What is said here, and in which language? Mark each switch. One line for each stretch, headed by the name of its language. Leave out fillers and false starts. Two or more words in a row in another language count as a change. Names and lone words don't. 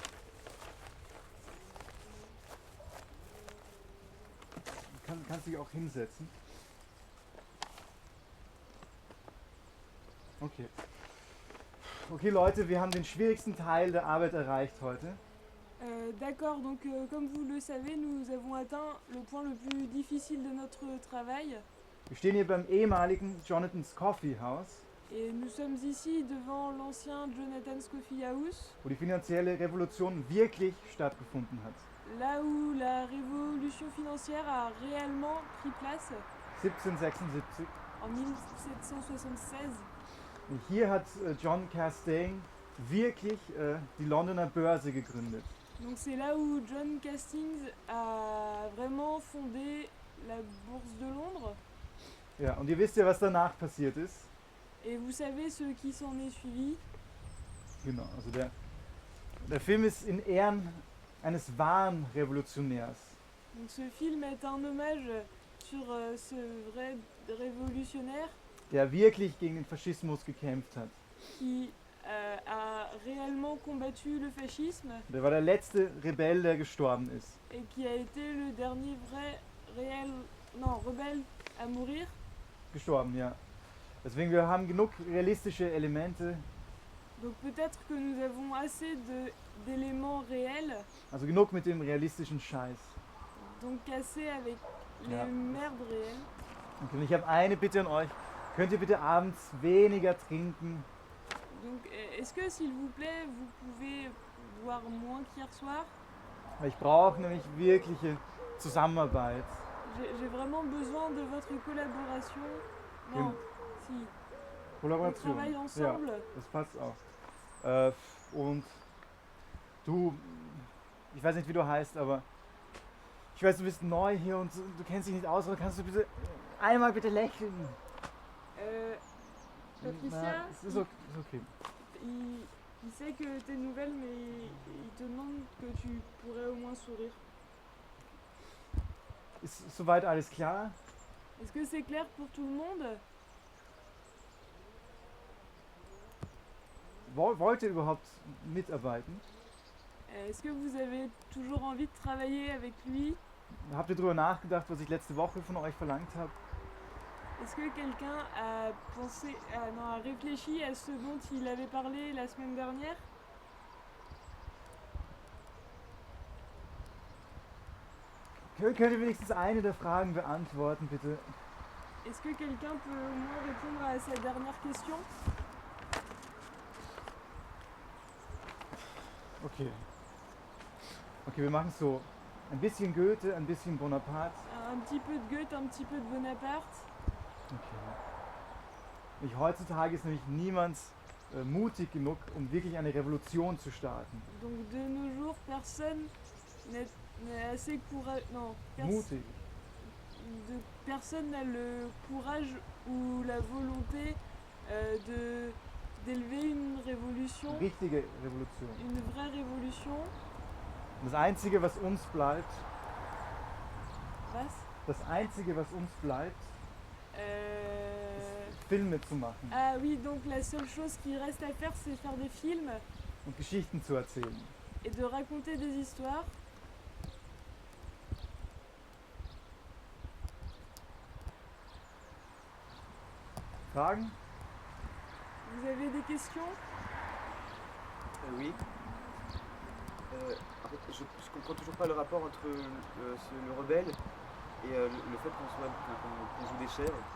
German: Kannst dich auch hinsetzen? Okay. Okay Leute, wir haben den schwierigsten Teil der Arbeit erreicht heute.
French: D'accord, donc comme vous le savez, nous avons atteint le point le plus difficile de notre travail.
German: Wir stehen hier beim ehemaligen Jonathan's Coffee House,
French: Et nous sommes ici devant l'ancien Jonathan's Coffee House,
German: wo die finanzielle Revolution wirklich stattgefunden hat.
French: là où la révolution financière a réellement pris place 1776. en 1776.
German: Und hier hat John Castaigne wirklich die Londoner Börse gegründet.
French: Donc c'est là où John Castings a vraiment fondé la bourse de Londres.
German: Ja, und ihr wisst ja, was danach passiert ist.
French: Et vous savez ce qui s'en est suivi.
German: Genau, also der Film ist in Ehren eines wahren Revolutionärs.
French: Donc ce film est un hommage sur ce vrai révolutionnaire
German: Der wirklich gegen den Faschismus gekämpft hat.
French: qui a réellement combattu le fascisme
German: Der war der letzte Rebell, der gestorben ist.
French: et qui a été le dernier rebelle à mourir.
German: Gestorben, ja. Deswegen, wir haben genug realistische Elemente,
French: Donc peut-être que nous avons assez d'éléments réels,
German: also genug mit dem realistischen Scheiß.
French: donc assez avec les
German: Ja.
French: merdes réelles.
German: Okay, und ich habe eine Bitte an euch. Könnt ihr bitte abends weniger trinken?
French: Donc est-ce que s'il vous plaît, vous pouvez boire moins qu'hier soir?
German: Weil ich brauche nämlich wirkliche Zusammenarbeit.
French: J'ai vraiment besoin de votre collaboration. Non, si. On
German: Kollaboration.
French: travaille ensemble.
German: Ja, das passt auch. Und du, ich weiß nicht, wie du heißt, aber ich weiß, du bist neu hier und du kennst dich nicht aus, aber kannst du bitte einmal bitte lächeln? Patricia, Na, es ist okay.
French: il sait que t'es nouvelle, mais il te demande que tu pourrais au moins sourire.
German: Ist soweit alles klar?
French: Est-ce que c'est clair pour tout le monde?
German: Wollt ihr überhaupt mitarbeiten?
French: Est-ce que vous avez toujours envie de travailler avec lui?
German: Habt ihr darüber nachgedacht, was ich letzte Woche von euch verlangt habe?
French: Est-ce que quelqu'un a a réfléchi à ce dont il avait parlé la semaine dernière?
German: Könnt ihr wenigstens eine der Fragen beantworten, bitte?
French: Est-ce que quelqu'un peut au moins répondre à sa dernière question?
German: Okay. Okay, wir machen es so. Ein bisschen Goethe, ein bisschen Bonaparte.
French: Un petit peu de Goethe, un petit peu de Bonaparte.
German: Okay. Heutzutage ist nämlich niemand mutig genug, um wirklich eine Revolution zu starten.
French: Donc de nos jours, personne n'est assez courageux. Non,
German: Mutig.
French: personne n'a le courage ou la volonté d'élever une révolution,
German: Richtige Revolution.
French: une vraie révolution.
German: Das Einzige, was uns bleibt, Was? das Einzige, was uns bleibt, ist Filme zu machen
French: Ah oui, donc la seule chose qui reste à faire, c'est faire des films
German: und Geschichten zu erzählen.
French: et de raconter des histoires.
German: Fragen?
French: Vous avez des questions? Oui. En fait, je comprends toujours pas le rapport entre le rebelle et le fait qu'on joue des chèvres.